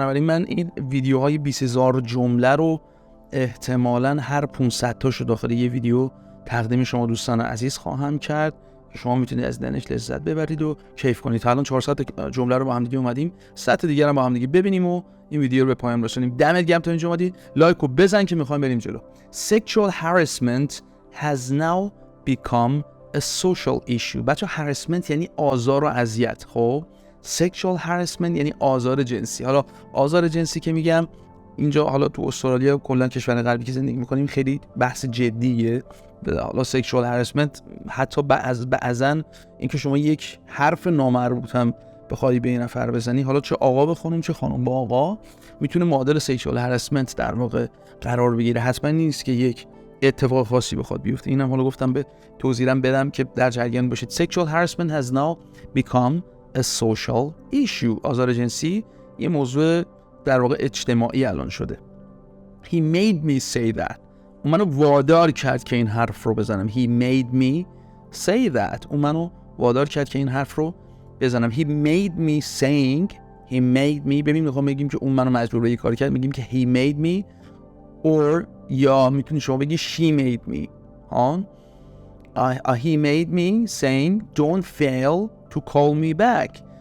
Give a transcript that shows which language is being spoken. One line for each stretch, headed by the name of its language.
Persian: بنابراین من این ویدیوهای 20000 جمله رو احتمالاً هر 500 تاشو داخل یه ویدیو تقدیم شما دوستان عزیز خواهم کرد که شما میتونید از دیدنش لذت ببرید و کیف کنید. تا الان 400 جمله رو با هم دیگه اومدیم 100 تا دیگه رو با هم دیگه ببینیم و این ویدیو رو به پایان رسونیم. دمت گرم تا اینجا اومدی. لایکو بزن که میخوایم بریم جلو.
English: Sexual harassment has now become a social issue.
Persian: بچه harassment یعنی آزار و اذیت. خب sexual harassment یعنی آزار جنسی. حالا آزار جنسی که میگم اینجا حالا تو استرالیا کلا کشور غربی که زندگی میکنیم خیلی بحث جدیه. حالا sexual harassment حتی بعضن اینکه شما یک حرف نامربوط هم بخوای به این نفر بزنی، حالا چه آقا به خانم چه خانم با آقا، میتونه معادل sexual harassment در واقع قرار بگیره. حتما نیست که یک اتفاق خاصی بخواد بیفته. اینم حالا گفتم به توضیحم بدم که در جریان باشید.
English: Sexual harassment has now become a social issue.
Persian: آزار جنسی یه موضوع در واقع اجتماعی الان شده.
English: He made me say that.
Persian: اون منو وادار کرد که این حرف رو بزنم.
English: He made me say that.
Persian: اون منو وادار کرد که این حرف رو بزنم.
English: He made me saying. He made me.
Persian: ببین میخوام بگیم که اون منو مجبور به یه کاری کرد، میگیم که
English: he made me
Persian: or یا میتونی شما بگی
English: she made me. He made me saying don't fail to call me back.